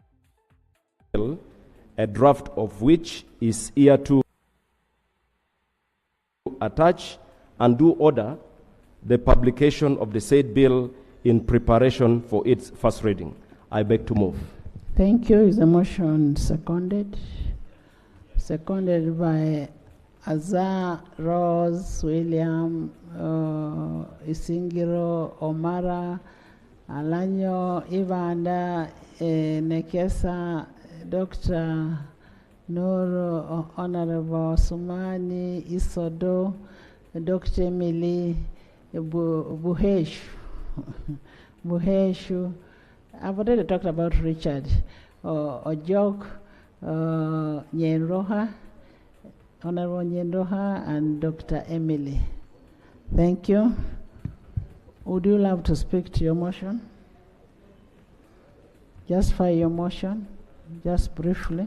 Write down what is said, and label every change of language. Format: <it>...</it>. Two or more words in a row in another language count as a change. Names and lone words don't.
<en>a draft of which is here to attach and do order the publication of the said bill in preparation for its first reading. I beg to move. Thank you. Is the motion seconded? Seconded by Azar, Rose, William, Isingiro, Omara, Alanyo, Ivanda, Nekesa, Dr. Nur, Honorable Sumani, Isodo, Dr. Emily, Buhesh, Muheshu. I've already talked about Richard, Ojok, Nyenroha, Honorable Nyenroha, and Dr. Emily. Thank you. Would you love to speak to your motion? Just for your motion, just briefly.</en>